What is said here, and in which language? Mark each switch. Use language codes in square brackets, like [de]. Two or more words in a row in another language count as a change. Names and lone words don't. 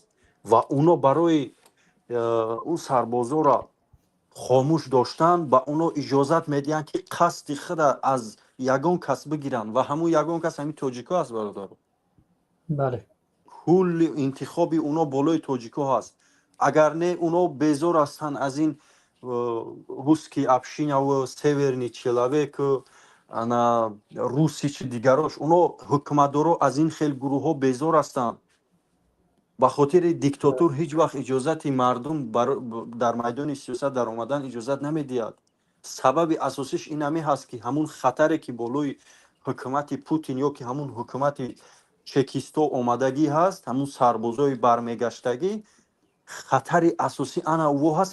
[tg] Ва оно барои ӯ сарбозоро хомӯш доштан ба оно иҷозат медиҳанд ки қасди худа аз ягон кас бигиранд. Ва ҳамун ягон кас ҳамин тоҷикҳо аст бародаро. бале кулли интихоби оно болои тоҷикҳо ҳаст. агар не оно безор ҳастанд аз ин [ru] русский общинаву северный человеку [tg] ана руси чи дигарош, оно ҳукуматдоро аз ин хел гурӯҳҳо безор ҳастанд. ба хотири диктатур ҳеҷ вақт иҷозати мардум дар майдони сиёсат дар омадан иҷозат намедиҳад. сабаби асосиш ин ҳамин ҳаст ки ҳамун хатаре ки болои ҳукумати Путин ё ки ҳамун ҳукумати чекисто омадагӣ ҳаст, ҳамун сарбозои бармегаштагӣ, хатари асосӣ ана ӯ ҳаст.